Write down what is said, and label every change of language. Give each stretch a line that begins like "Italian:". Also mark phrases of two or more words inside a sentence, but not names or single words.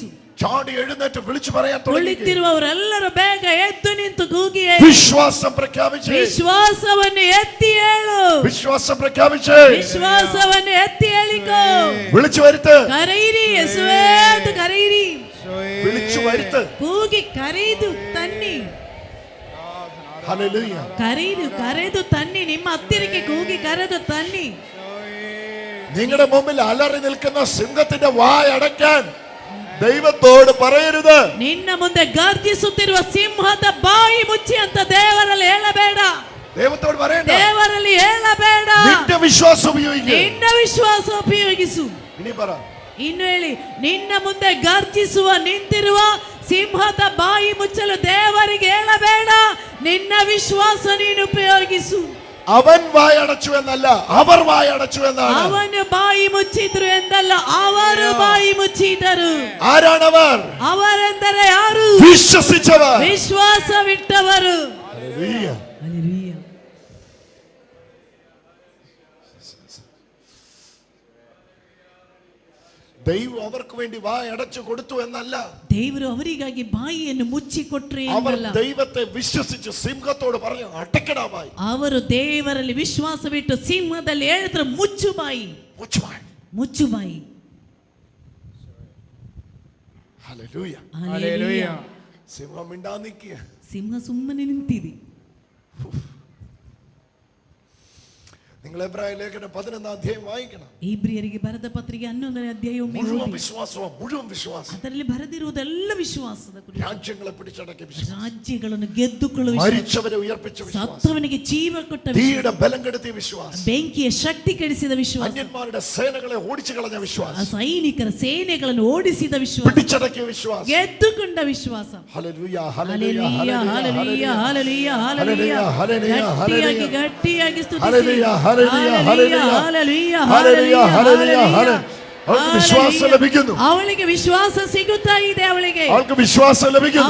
Malayalam: ചാടി എഴുന്നേറ്റ് വിളിച്ചു പറയാൻ തുടങ്ങിക്കേ.
Kannada: ಕುಳಿತಿರುವವರೆಲ್ಲರೂ ಬೇಗ ಎದ್ದು ನಿಂತು ಕೂಗಿ ಹೇಳು.
Malayalam: വിശ്വാസം പ്രഖ്യാപിച്ച്.
Kannada: ವಿಶ್ವಾಸವನ್ನು ಎತ್ತಿ ಹೇಳು.
Malayalam: വിശ്വാസം പ്രഖ്യാപിച്ച്.
Kannada: ವಿಶ್ವಾಸವನ್ನು ಎತ್ತಿ ಹೇಳಿಕೋ.
Malayalam: വിളിച്ചു വരുത്ത്.
Kannada: ಕರೆಯಿರಿ, ಯೇಸುವೇ ಎಂದು ಕರೆಯಿರಿ.
Malayalam: വിളിച്ചു വരുത്ത്.
Kannada: ಕೂಗಿ ಕರೆದು ತನ್ನಿ.
Malayalam: ഹല്ലേലൂയ.
Kannada: ಕರೆದು ತನ್ನಿ. ನಿಮ್ಮ ಹತ್ತಿರಕ್ಕೆ ಕೂಗಿ ಕರೆದು ತನ್ನಿ.
Malayalam: നിങ്ങളുടെ മുമ്പിൽ അലറി നിൽക്കുന്ന സിംഹത്തിന്റെ വായടയ്ക്കാൻ ദൈവത്തോട് പറയരുത്.
Kannada: ನಿನ್ನ ಮುಂದೆ ಗರ್ಜಿಸುತ್ತಿರುವ ಸಿಂಹದ ಬಾಯಿ ಮುಚ್ಚಿ ಅಂತ ದೇವರಲ್ಲಿ ಹೇಳಬೇಡ.
Malayalam: ദൈവത്തോട് പറയണ്ട.
Kannada: ದೇವರಲ್ಲಿ ಹೇಳಬೇಡ.
Malayalam: നിന്റെ വിശ്വാസം ഉപയോഗിക്കുക.
Kannada: ನಿನ್ನ ವಿಶ್ವಾಸ ಉಪಯೋಗಿಸು.
Malayalam: ഇനി പറ.
Kannada: ಇನ್ನು ಹೇಳಿ, ನಿನ್ನ ಮುಂದೆ ಗರ್ಜಿಸುವ ನಿಂತಿರುವ ಸಿಂಹದ ಬಾಯಿ ಮುಚ್ಚಲು ದೇವರಿಗೆ ಹೇಳಬೇಡ. ನಿನ್ನ ವಿಶ್ವಾಸ ನೀನು ಉಪಯೋಗಿಸು.
Malayalam: അവൻ വായടച്ചു എന്നല്ല, അവർ വായടച്ചു എന്നാണ്.
Kannada: ಅವನು ಬಾಯಿ ಮುಚ್ಚಿದ್ರು ಎಂದಲ್ಲ, ಅವರು ಬಾಯಿ ಮುಚ್ಚಿದರು.
Malayalam: ആരാണവർ?
Kannada: ಅವರೆಂದರೆ ಯಾರು?
Malayalam: വിശ്വസിച്ചവർ.
Kannada: ವಿಶ್ವಾಸವಿಟ್ಟವರು.
Malayalam: ഹല്ലേലൂയ.
Kannada: ಹಲ್ಲೆಲೂಯ.
Malayalam: ദൈവം അവർക്ക് വേണ്ടി വായടച്ചു കൊടുത്തു എന്നല്ല,
Kannada: ದೇವರು ಅವರಿಗಾಗಿ ಬಾಯಿಯನ್ನು ಮುಚ್ಚಿಕೊಟ್ರೆ
Malayalam: അവർ എന്നಲ್ಲ, ദൈവത്തെ വിശ്വസിച്ച് സിംഹത്തോട് പറഞ്ഞു അടയ്ക്കടാ വായി.
Kannada: ಅವರು ದೇವರಲ್ಲಿ ವಿಶ್ವಾಸವಿಟ್ಟು ಸಿಂಹದಲ್ಲಿ ಹೇಳಿದ್ರು ಮುಚ್ಚು ಬಾಯಿ,
Malayalam: മുച്ചു വായി.
Kannada: ಮುಚ್ಚು ಬಾಯಿ.
Malayalam: ഹല്ലേലൂയ.
Kannada: ಹಲ್ಲೆಲೂಯ.
Malayalam: സിംഹം മിണ്ടാതെ നിൽക്കുക.
Kannada: ಸಿಂಹ ಸುಮ್ಮನೆ ನಿಂತಿದೆ.
Malayalam: നിങ്ങൾ എബ്രായ ലേഖനം 11 അധ്യായം വായിക്കണം.
Kannada: ಇಬ್ರಿಯರಿಗೆ ಬರೆದ ಪತ್ರಿಕೆ 11ನೇ ಅಧ್ಯಾಯವನ್ನು
Malayalam: മുഴുവൻ
Kannada: ಓದಿ.
Malayalam: വിശ്വാസവും മുഴുവൻ വിശ്വാസം.
Kannada: ಅದರಲ್ಲಿ ಬರೆದಿರುವುದೆಲ್ಲ ವಿಶ್ವಾಸದ ಕುರಿತು.
Malayalam: രാജ്യങ്ങളെ പിടിച്ചടക്കിയ വിശ്വാസം.
Kannada: ರಾಜ್ಯಗಳನ್ನು ಗೆದ್ದುಕೊಳ್ಳುವ ವಿಶ್ವಾಸ.
Malayalam: മരിച്ചവരെ ഉയർപ്പിച്ച വിശ്വാസം.
Kannada: ಸತ್ತವನಿಗೆ ಜೀವ ಕೊಟ್ಟ ವಿಶ್ವಾಸ.
Malayalam: തീയുടെ ബലം കെടുത്തിയ വിശ്വാസം.
Kannada: ಬೆಂಕಿಯ ಶಕ್ತಿ ಕೆಡಿಸಿದ ವಿಶ್ವಾಸ.
Malayalam: അന്യന്മാരുടെ സേനകളെ ഓടിച്ചു കളഞ്ഞ
Kannada: ಆ
Malayalam: വിശ്വാസം.
Kannada: ಸೈನಿಕರ ಸೇನೆಗಳನ್ನು ಓಡಿಸಿದ ವಿಶ್ವಾಸ.
Malayalam: പിടിച്ചടക്കിയ വിശ്വാസം.
Kannada: ಗೆದ್ದುಕೊಂಡ ವಿಶ್ವಾಸ.
Malayalam: ഹല്ലേലൂയ.
Kannada: ಹಲ್ಲೆಲೂಯ, ಹಲ್ಲೆಲೂಯ, ಹಲ್ಲೆಲೂಯ, ಹಲ್ಲೆಲೂಯ.
Malayalam: ഹല്ലേലൂയ.
Kannada: ಗಟ್ಟಿಯಾಗಿ ಗಟ್ಟಿಯಾಗಿ ಸ್ತುತಿಸಿ.
Malayalam: ഹല്ലേലൂയ. ഹല്ലേലൂയ.
Kannada: ಹಲ್ಲೆಲೂಯ,
Malayalam: ഹല്ലേലൂയ.
Kannada: ಹಲ್ಲೆಲೂಯ,
Malayalam: ഹല്ലേലൂയ.
Kannada: ಹಲ್ಲೆಲೂಯ.
Malayalam: ഹല്ലേലൂയ. അവൾക്ക് വിശ്വാസം ലഭിക്കുന്നു.
Kannada: ಅವಳಿಗೆ ವಿಶ್ವಾಸ ಸಿಗುತ್ತಾ ಇದೆ.
Malayalam: അവൾക്ക് വിശ്വാസം ലഭിക്കുന്നു.